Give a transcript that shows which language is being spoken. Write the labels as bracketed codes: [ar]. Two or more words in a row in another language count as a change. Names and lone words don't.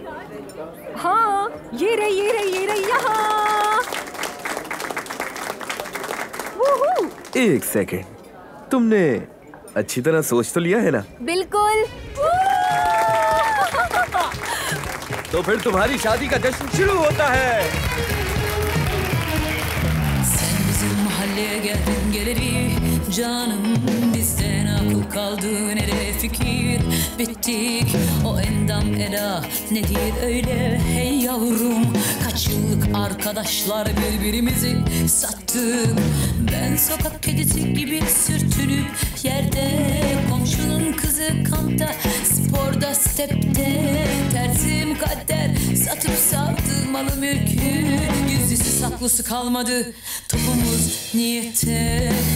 [hi] हाँ, ये रही यहाँ। एक सेकेंड, तुमने अच्छी तरह सोच तो लिया है ना? बिल्कुल। तो फिर तुम्हारी शादी का जश्न शुरू होता है। [tr] Geldin geleli canım bizden akıl kaldı nereye fikir bittik o endam eda nedir öyle hey yavrum kaç yıllık arkadaşlar birbirimizi sattık ben sokak kedisi gibi sürtünüp yerde komşunun kızı kampta sporda stepte tersim kader satıp savdı malı mülkü gizlisi saklısı kalmadı topumuz niyete